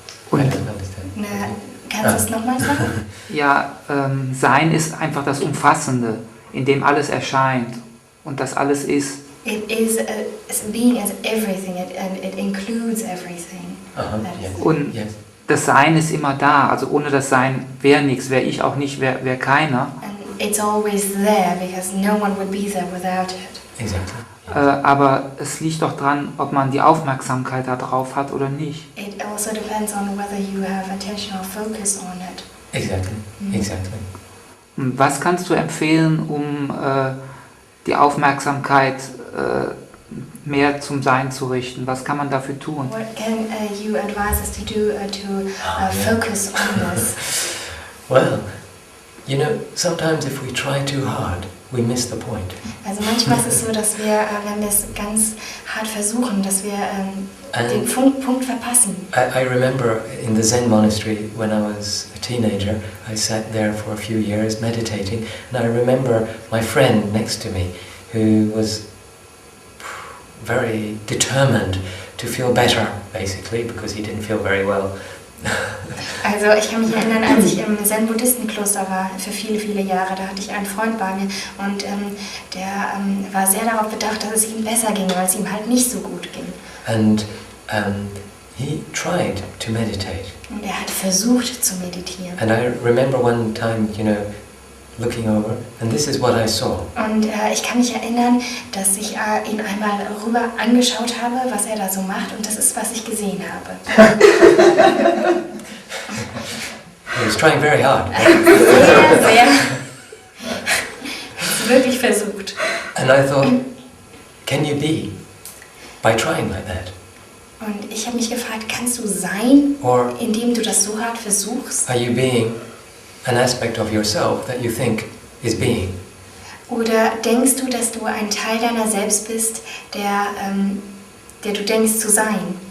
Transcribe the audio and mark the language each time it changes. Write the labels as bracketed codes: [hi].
[en] I [de] Und [en] don't understand. [de] Na, kannst du es nochmal sagen? ja, Sein ist einfach das Umfassende, in dem alles erscheint und das alles ist. [en] It is being as everything, and it includes everything. Uh-huh. That is- Yes. [de] Und [en] Yes. [de] das Sein ist immer da, also ohne das Sein wäre nichts, wäre ich auch nicht, wäre keiner. [en] And it's always there because no one would be there without it. Exactly. [de] Aber es liegt doch dran, ob man die Aufmerksamkeit darauf hat oder nicht. [en] It also depends on whether you have attention or focus on it. Exactly. Exactly. [de] Und was kannst du empfehlen, um die Aufmerksamkeit mehr zum Sein zu richten? Was kann man dafür tun? [en] What can you advise us to do to focus on this? Well, you know, sometimes if we try too hard, we miss the point. [de] Also manchmal ist es so, dass wir, wenn wir es ganz hart versuchen, dass wir den Punkt verpassen. [en] I remember in the Zen monastery when I was a teenager, I sat there for a few years meditating, and I remember my friend next to me who was very determined to feel better, basically, because he didn't feel very well. [de] Also ich kann mich erinnern, als ich im Zen-Buddhistenkloster war, für viele, viele Jahre, da hatte ich einen Freund bei mir und der war sehr darauf bedacht, dass es ihm besser ging, weil es ihm halt nicht so gut ging. [en] And he tried to meditate. [de] Und er hat versucht zu meditieren. [en] And I remember one time, you know, looking over, and this is what I saw. [de] Und ich kann mich erinnern, dass ich ihn einmal rüber angeschaut habe, was er da so macht, und das ist, was ich gesehen habe. [en] He was trying very hard. [de] Sehr, sehr. Hat es wirklich versucht. [en] And I thought, can you be by trying like that? [de] Und ich habe mich gefragt, kannst du sein, [en] Or [de] indem du das so hart versuchst? [en] are you being an aspect of yourself that you think is being? [de] Oder denkst du, dass du ein Teil deiner selbst bist, der du denkst zu sein?